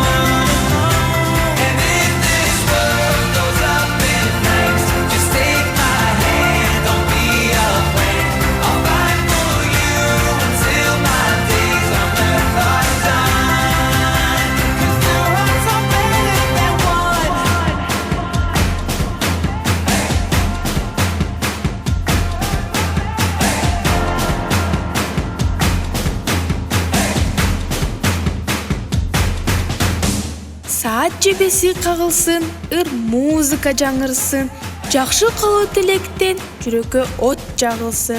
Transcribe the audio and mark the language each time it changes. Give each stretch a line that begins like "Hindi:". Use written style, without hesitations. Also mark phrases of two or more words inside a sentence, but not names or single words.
English: And if this world goes up in flames, just take my hand, don't be afraid. I'll fight for you until my days on earth are done. 'Cause two hearts are better than one.
Kyrgyz: Саат жебеси кагылсын, ыр музыка жаңырсын, жакшы кылуу тилектен жүрөккө от жагылсын.